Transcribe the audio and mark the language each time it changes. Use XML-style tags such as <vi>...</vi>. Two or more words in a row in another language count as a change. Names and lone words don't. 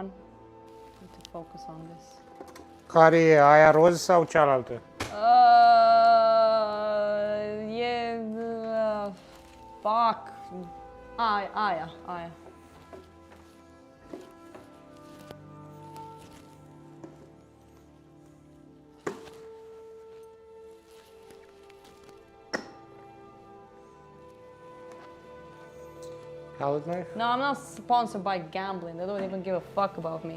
<en>Need to focus on this.</en> <ro>Care e aia roz sau cealaltă?</ro> <en>Fuck.</en> <ro>Aia.</ro> <en>Palette knife? No, I'm not sponsored by gambling. They don't even give a fuck about me.</en>